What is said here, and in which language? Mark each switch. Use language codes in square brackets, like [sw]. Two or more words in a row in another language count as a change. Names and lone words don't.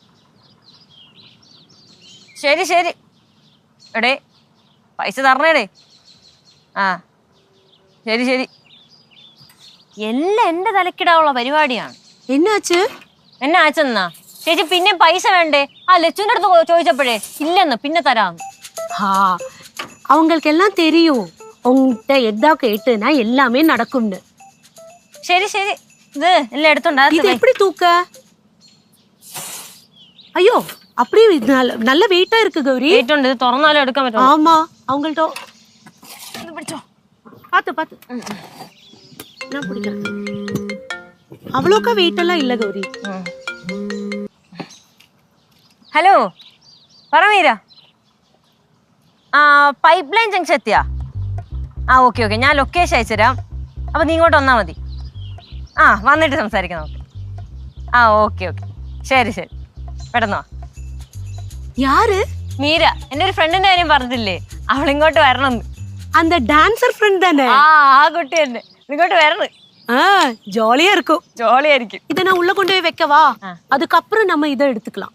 [ml] ശരി ശരി എടേ പൈസ തരണേടേ. ആ ശരി ശരി. എല്ലാം എന്റെ തലക്കിടാനുള്ള പരിപാടിയാണ്. [ta] എന്നാച്ച് [ml] എന്നെ അയച്ചെന്നാ ചേച്ചി? പിന്നെ പൈസ വേണ്ടേ? ആ ലച്ചുവിന്റെ അടുത്ത് ചോദിച്ചപ്പോഴേ ഇല്ലെന്ന്, പിന്നെ തരാന്ന്. [ta] அவங்களுக்கு எல்லாம் தெரியும். உங்ககிட்ட எதா கேட்டுனா எல்லாமே நடக்கும்னு. [ml] ശരി ശരി. ഇത് എല്ലാം എടുത്തോണ്ടാ. [ta] இது எப்படி தூக்க? ஐயோ அப்படியே நல்ல வெயிட்டா இருக்கு கௌரி. [ml] വെയിറ്റ് ഉണ്ട്. ഇത് തുറന്നാലും എടുക്കാൻ പറ്റും. [ta] ஆமா அவங்கள்ட்ட [ml] ഇത് പിടിച്ചോ. [ta] பாத்து பாத்து நான் பிடிக்கிறேன். அவ்வளோக்கா வெயிட் எல்லாம் இல்ல கௌரி. [ml] ഹലോ പറ മീര. ആ [en] pipe line junction [ml] എത്തിയാ? ആ [en] okay okay, [ml] ഞാൻ ലൊക്കേഷൻ അയച്ചുതരാം. അപ്പൊ നീ ഇങ്ങോട്ട് വന്നാൽ മതി. ആ വന്നിട്ട് സംസാരിക്കാം നമുക്ക്. ആ [en] okay okay [ml] ശരി ശരി പെട്ടെന്ന് വാ. [ta] யாரு? [ml] മീര, എൻ്റെ ഒരു ഫ്രണ്ടിന്റെ കാര്യം പറഞ്ഞില്ലേ, അവളിങ്ങോട്ട് വരണം. [ta] அந்த [en] dancer friend [ta] தானே? [ml] ആ കുട്ടി തന്നെ ഇങ്ങോട്ട് വരണം. [ta] ஜாலியா இருக்கும். [ml] ജോളിയായിരിക്കും. [ta] இதை நான் உள்ள கொண்டு போய் வைக்கவா? அதுக்கப்புறம் நம்ம இதை எடுத்துக்கலாம்.